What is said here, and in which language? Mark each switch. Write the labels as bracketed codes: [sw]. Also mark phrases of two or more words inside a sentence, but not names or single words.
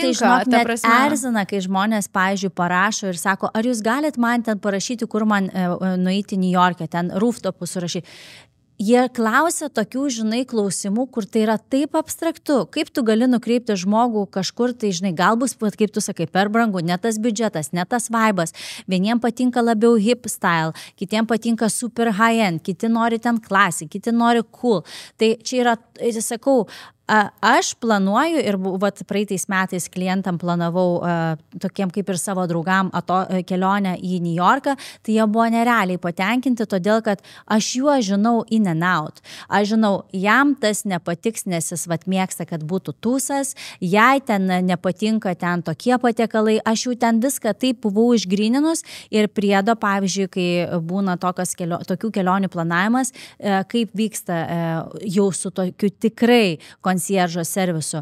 [lt] Man tai, žinok, net erzina, kai žmonės, pavyzdžiui, parašo ir sako, ar jūs galit man ten parašyti, kur man nueiti New York'e, ten rooftopus surašyti. Jie klausia tokių, žinai, klausimų, kur tai yra taip abstraktu. Kaip tu gali nukreipti žmogų kažkur, tai, žinai, galbūt, kaip tu sakai, per brangu, ne tas biudžetas, ne tas vaibas. Vieniem patinka labiau [en] hip style, [lt] kitiem patinka [en] super high-end, [lt] kiti nori ten klasį, kiti nori cool. Tai čia yra, sakau, aš planuoju ir praeitais metais klientam planavau tokiem kaip ir savo draugam kelionę į New Yorką, tai jie buvo nerealiai patenkinti, todėl kad aš juos žinau [en] in and out. [lt] Aš žinau, jam tas nepatiks, nes jis mėgsta, kad būtų tūsas, jai ten nepatinka ten tokie patiekalai, aš jau ten viską taip buvau išgryninus ir priedo, pavyzdžiui, kai būna tokių kelionių planavimas, kaip vyksta jau su tokiu tikrai konsjeržo servisu.